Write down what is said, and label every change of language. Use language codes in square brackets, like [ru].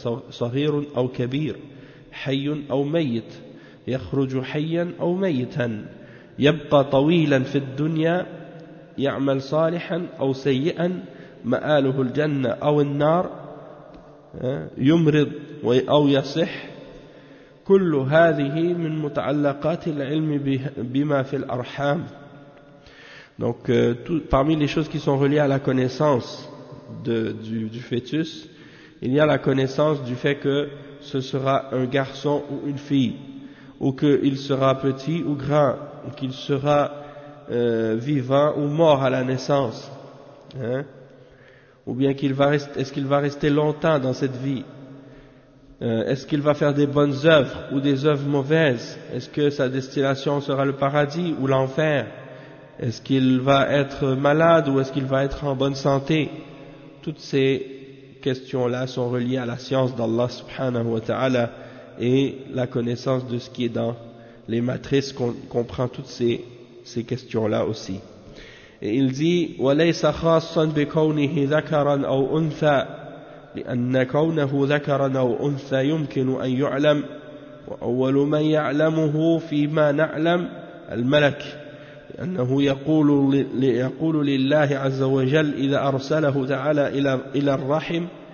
[ar] صَغِيرٌ أَوْ كَبِيرٌ حَيٌّ أَوْ مَيِّتٌ يَخْرُجُ حَيًّا أَوْ مَيِّتًا يَبْقَى طَوِيلًا فِي الدُّنْيَا يَعْمَلْ صَالِحًا أَوْ سَيِّئًا مَآلُهُ الْجَنَّةُ أَوْ النَّارُ يُمْرِضْ أَوْ يَصِحْ كل هذه من متعلقات العلم بما في الأرحام. [fr] Donc parmi les choses qui sont reliées à la connaissance du fœtus, il y a la connaissance du fait que ce sera un garçon ou une fille, ou qu'il sera petit ou grand, ou qu'il sera vivant ou mort à la naissance, hein, ou bien est-ce qu'il va rester longtemps dans cette vie. Est-ce qu'il va faire des bonnes œuvres ou des œuvres mauvaises? Est-ce que sa destination sera le paradis ou l'enfer? Est-ce qu'il va être malade ou est-ce qu'il va être en bonne santé? Toutes ces questions-là sont reliées à la science d'Allah subhanahu wa ta'ala et la connaissance de ce qui est dans les matrices comprend toutes ces questions-là aussi. Et il dit [ar] وَلَيْسَ خَاصًا بِكَوْنِهِ ذَكَرًا أَوْ أُنْثَى لِأَنَّ كَوْنَهُ ذَكَرًا أَوْ أُنْثَى يُمْكِنُ أَنْ يُعْلَمْ وَأَوَّلُ مَنْ يَعْلَمُهُ فِيمَا نَعْلَمْ الْمَلَكُ أنه يقول لله عز وجل إذا أرسله تعالى إلى الرحم